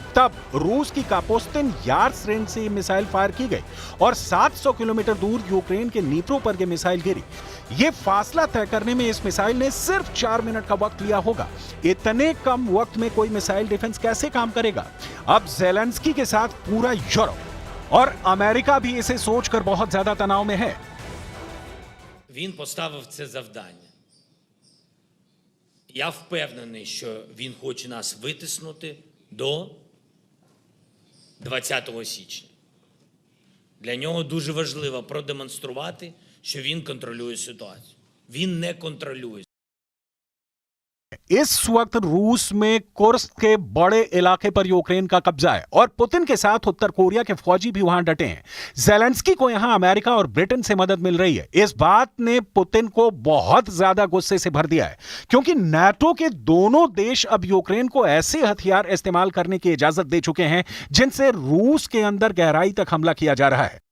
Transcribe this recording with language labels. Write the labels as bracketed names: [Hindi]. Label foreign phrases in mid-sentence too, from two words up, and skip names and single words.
[Hindi] तब रूस की कापोस्तिन यार्स रेंज से ये मिसाइल फायर की गई और 700 किलोमीटर दूर यूक्रेन के नीप्रो पर ये मिसाइल गिरी। ये फासला तय करने में इस मिसाइल ने सिर्फ 4 मिनट का वक्त लिया होगा। इतने कम वक्त में कोई [English] missile defense [Hindi] कैसे काम करेगा? अब ज़ेलेंस्की के साथ पूरा यूरोप और अमेरिका भी इसे सोचकर बहुत ज्यादा तनाव में है। [Ukrainian] Він поставив це завдання. Я впевнений, що він хоче нас витиснути до 20 січня. Для нього дуже важливо продемонструвати, що він контролює ситуацію. Він не контролює. [Hindi] इस वक्त रूस में कुर्स्क के बड़े इलाके पर यूक्रेन का कब्जा है और पुतिन के साथ उत्तर कोरिया के फौजी भी वहां डटे हैं। ज़ेलेंस्की को यहां अमेरिका और ब्रिटेन से मदद मिल रही है। इस बात ने पुतिन को बहुत ज्यादा गुस्से से भर दिया है, क्योंकि नाटो के दोनों देश अब यूक्रेन को ऐसे हथियार इस्तेमाल करने की इजाजत दे चुके हैं जिनसे रूस के अंदर गहराई तक हमला किया जा रहा है।